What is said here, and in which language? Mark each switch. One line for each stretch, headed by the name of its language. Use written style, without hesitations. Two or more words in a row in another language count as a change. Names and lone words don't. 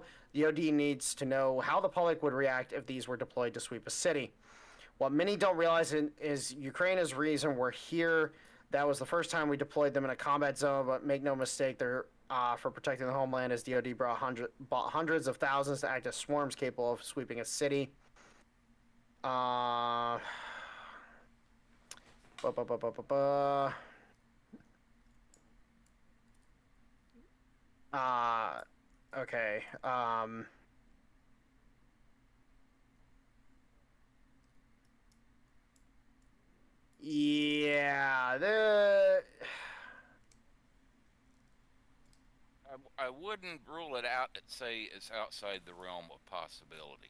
English: The DoD needs to know how the public would react if these were deployed to sweep a city. What many don't realize is Ukraine is the reason we're here. That was the first time we deployed them in a combat zone, but make no mistake, they're for protecting the homeland, as DoD bought hundreds of thousands to act as swarms capable of sweeping a city. Uh. Ba, ba, ba, ba, ba, ba. Okay. Yeah, I wouldn't rule it out and say it's outside the realm of possibility.